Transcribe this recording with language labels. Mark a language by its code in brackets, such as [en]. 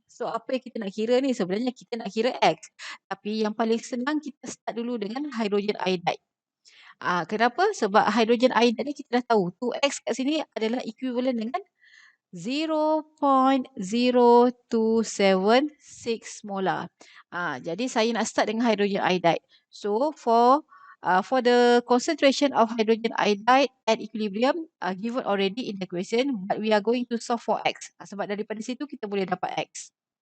[ms] So, apa yang kita nak kira ni? Sebenarnya kita nak kira X. Tapi yang paling senang kita start dulu dengan hydrogen iodide. Kenapa? Sebab hydrogen iodide ni kita dah tahu 2X kat sini adalah equivalent dengan 0.0276 molar. Jadi saya nak start dengan hydrogen iodide. [en] So for the concentration of hydrogen iodide at equilibrium given already in the question, but we are going to solve for X. [ms] Sebab daripada situ kita boleh dapat X.